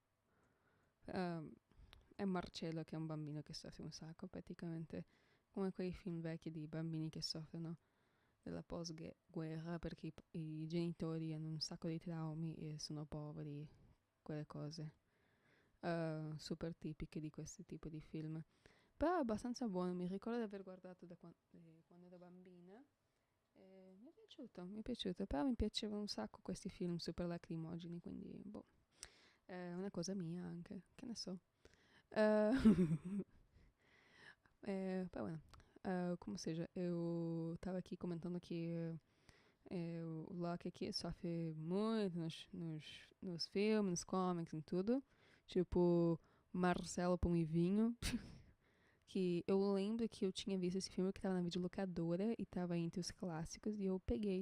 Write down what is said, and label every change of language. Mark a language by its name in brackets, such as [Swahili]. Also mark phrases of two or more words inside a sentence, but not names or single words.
[Italian] È Marcello che è un bambino che soffre un sacco, praticamente come quei film vecchi di bambini che soffrono della post-guerra perché i genitori hanno un sacco di traumi e sono poveri, quelle cose super tipiche di questo tipo di film. Però è abbastanza buono, mi ricordo di aver guardato da quando ero bambina. Mi è piaciuto, però mi piacevano un sacco questi film super lacrimogeni, quindi boh, è una cosa mia anche, che ne so. [Portuguese] Pá, bueno, como seja, eu estava aqui comentando que o Loki aqui sofre muito nos filmes, nos comics, em tudo. Tipo, Marcelo Pão e Vinho. Que eu lembro que eu tinha visto esse filme que tava na videolocadora e tava entre os clássicos e eu peguei.